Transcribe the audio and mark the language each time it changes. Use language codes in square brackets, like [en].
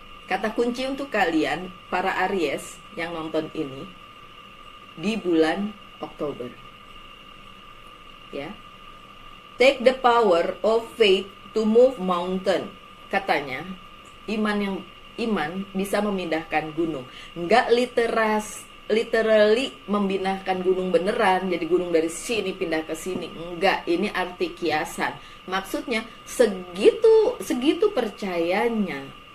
[id] Kata kunci untuk kalian, para Aries yang nonton ini, di bulan Oktober. Ya. [en] Take the power of faith to move mountain. [id] Katanya, iman bisa memindahkan gunung. Enggak literally memindahkan gunung beneran, jadi gunung dari sini pindah ke sini, enggak, ini arti kiasan. Maksudnya segitu percayanya